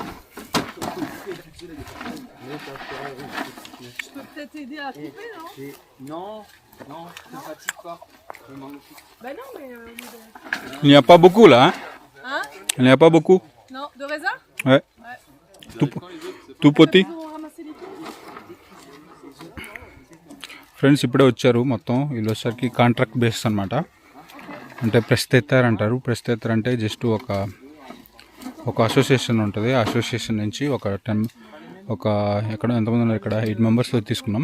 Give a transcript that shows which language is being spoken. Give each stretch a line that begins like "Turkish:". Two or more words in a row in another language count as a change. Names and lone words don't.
French: Je peux peut-être aider à couper, non? Non, non, ne fatigue pas. Je m'en occupe. Bah non, mais... Il n'y a pas beaucoup là, hein? Hein? Il n'y a pas beaucoup. Non, de raisin? Ouais. Tout petit. Ils ont ramassé les trucs.
Telugu: ఫ్రెండ్స్ ఇప్పుడే వచ్చారు. మొత్తం వీళ్ళు వచ్చేసరికి
English: contract base
Telugu: అనమాట. అంటే ప్రస్తేత్తర్ అంటారు. ప్రస్తేత్తర్ అంటే జస్ట్ ఒక అసోసియేషన్ ఉంటుంది. ఆ అసోసియేషన్ నుంచి ఎక్కడ ఎంతమంది ఉన్నారు ఇక్కడ 8 మెంబర్స్ తీసుకున్నాం.